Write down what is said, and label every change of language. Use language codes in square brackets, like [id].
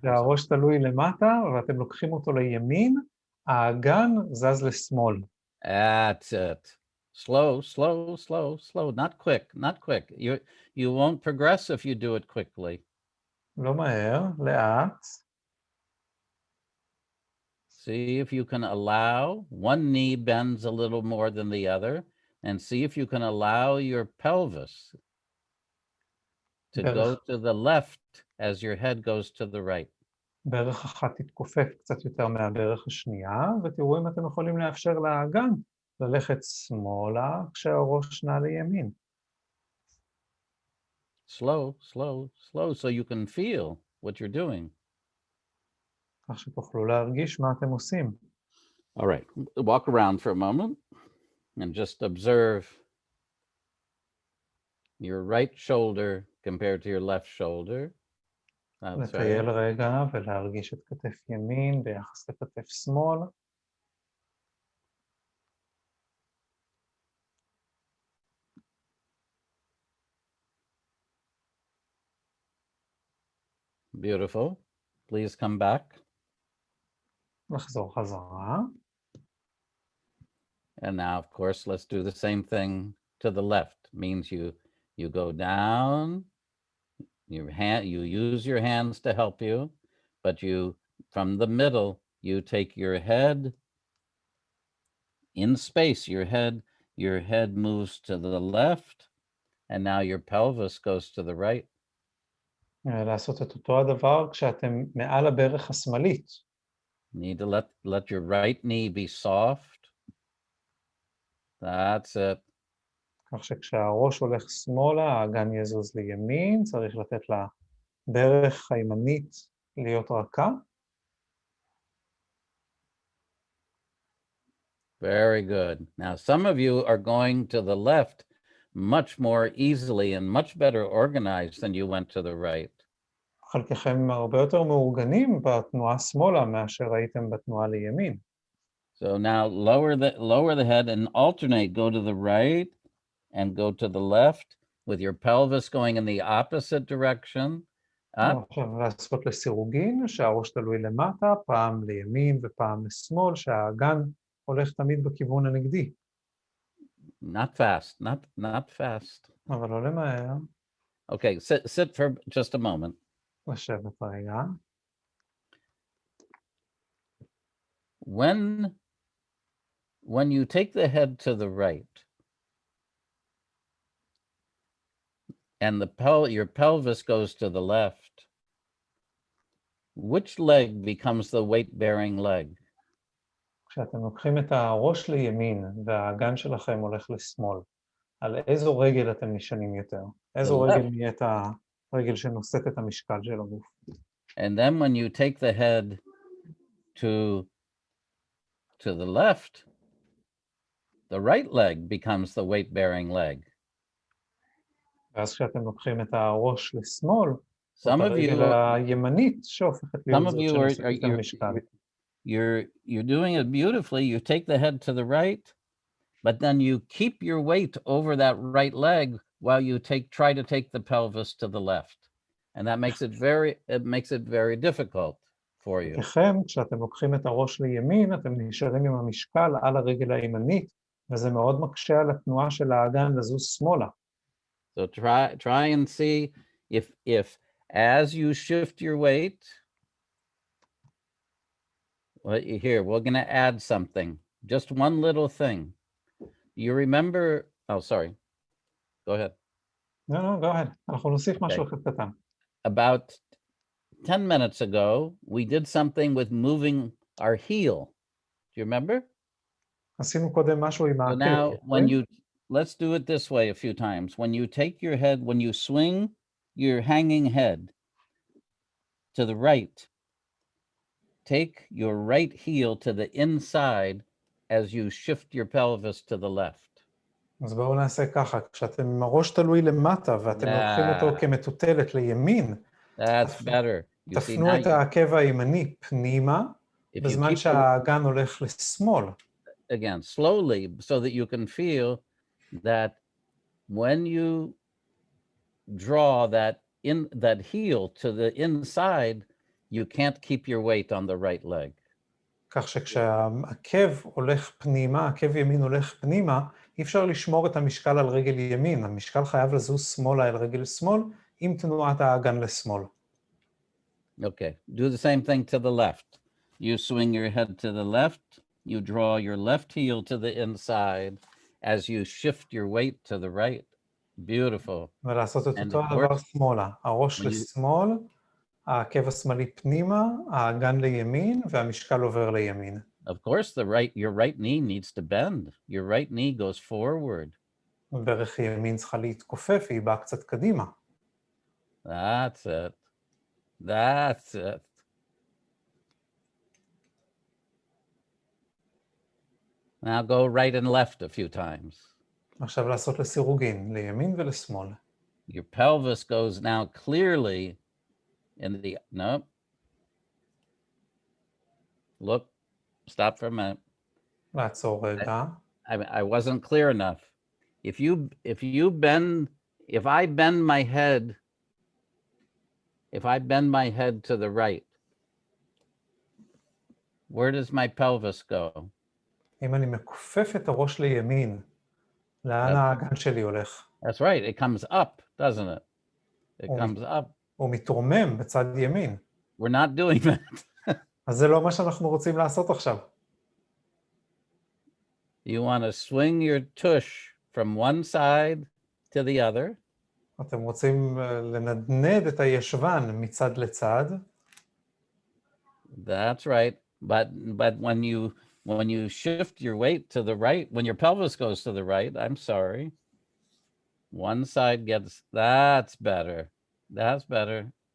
[he] שהראש תלוי למטה ואתם לוקחים אותו לימין, האגן זז לשמאל. [en] That's it. Slow. Not quick. You won't progress if you do it quickly. [he] לא מהר, לאט. [en] See if you can allow, one knee bends a little more than the other, and see if you can allow your pelvis to go to the left as your head goes to the right. [he] ברך אחת תתכופף קצת יותר מהברך השנייה, ותראו אם אתם יכולים לאפשר לאגן ללכת שמאלה כשהראש נע לימין. [en] Slow, slow, slow, so you can feel what you're doing. [he] כך שתוכלו להרגיש מה אתם עושים. [en] All right, walk around for a moment and just observe your right shoulder compared to your left shoulder. That's [he] לטייל [en] right. [he] רגע ולהרגיש את כתף ימין ביחס לכתף שמאל. [en] Beautiful. Please come back. [he] לחזור חזרה. [en] And now, of course, let's do the same thing to the left. Means you go down, you use your hands to help you, but you, from the middle, you take your head in space. Your head moves to the left, and now your pelvis goes to the right. [he] לעשות את אותו הדבר כשאתם מעל הברך השמאלית. [en] Need to let your right knee be soft. That's it. [he] כך שכשהראש הולך שמאלה, האגן יזוז לימין, צריך לתת לברך הימנית להיות רכה. [en] Very good. Now, some of you are going to the left much more easily and much better organized than you went to the right. [he] חלקכם הרבה יותר מאורגנים בתנועה שמאלה מאשר הייתם בתנועה לימין. [en] So now lower the head and alternate, go to the right and go to the left with your pelvis going in the opposite direction. Up. [he] עכשיו לעשות לסירוגין, שהראש תלוי למטה, פעם לימין ופעם לשמאל, שהאגן הולך תמיד בכיוון הנגדי. [en] Not fast, not fast. [he] אבל לא למהר. [en] Okay, sit for just a moment. [he] לשבת רגע. [en] When you take the head to the right and your pelvis goes to the left, which leg becomes the weight-bearing leg? [he] כשאתם לוקחים את הראש לימין והאגן שלכם הולך לשמאל, על איזו רגל אתם נשענים יותר? איזו רגל נהיית הרגל שנושאת את המשקל של הגוף? [en] And then when you take the head to the left, the right leg becomes the weight-bearing leg. [he] ואז כשאתם לוקחים את הראש לשמאל, [en] Some [he] זאת [en] of you [he] הרגל הימנית שהופכת להיות זאת שנושאת את המשקל. [en] you're doing it beautifully. You take the head to the right, but then you keep your weight over that right leg while you try to take the pelvis to the left. And that makes it very difficult for you. [he] לכם, כשאתם לוקחים את הראש לימין, אתם נשארים עם המשקל על הרגל הימנית, וזה מאוד מקשה על התנועה של האגן לזוז שמאלה. [en] So try and see if as you shift your weight, well, here, we're going to add something, just one little thing. You remember, oh, sorry, go ahead. No, go ahead. [he] אנחנו נוסיף משהו אחד קטן. [en] About 10 minutes ago, we did something with moving our heel. Do you remember? [he] עשינו קודם משהו עם [en] So now, [he] העקב. [en] let's do it this way a few times. When you take your head, when you swing your hanging head to the right, take your right heel to the inside as you shift your pelvis to the left. [he] אז בואו נעשה ככה, כשאתם עם הראש תלוי למטה ואתם לוקחים אותו כמטוטלת לימין, [en] That's better. You see, [he] תפנו את העקב הימני פנימה, בזמן שהאגן הולך לשמאל. [en] Again, slowly, so that you can feel that when you draw that heel to the inside, you can't keep your weight on the right leg. [he] כך שכשהעקב הולך פנימה, עקב ימין הולך פנימה, אי אפשר לשמור את המשקל על רגל ימין. המשקל חייב לזוז שמאלה אל רגל שמאל, עם תנועת האגן לשמאל. [en] Okay, do the same thing to the left. You swing your head to the left. You draw your left heel to the inside as you shift your weight to the right. Beautiful. [he] ולעשות את [en] And [he] אותו [en] of [he] הדבר [en] course, [he] שמאלה. הראש [en] when you- [he] לשמאל, העקב השמאלי פנימה, האגן לימין, והמשקל עובר לימין. [en] Of course, your right knee needs to bend. Your right knee goes forward. [he] ברך ימין צריכה להתכופף, היא באה קצת קדימה. [en] That's it. That's it. Now go right and left a few times. עכשיו לעשות לסירוגין, לימין ולשמאל. Your pelvis goes now clearly in the, no. Look, stop for a minute. [he] לעצור רגע. [en] I wasn't clear enough. If I bend my head to the right, where does my pelvis go? [he] אם אני מכופף את הראש לימין, לאן האגן שלי הולך? [en] That's right. It comes up, doesn't it? It Oh. comes up. [he] הוא מתרומם בצד ימין. [en] We're not doing that. [he] אז זה לא מה שאנחנו רוצים לעשות עכשיו. [en] You want to swing your tush from one side to the other. [he] אתם רוצים לנדנד את הישבן מצד לצד. [en] That's right. But when you shift your weight to the right, when your pelvis goes to the right, I'm sorry, one side gets, that's better. That's better.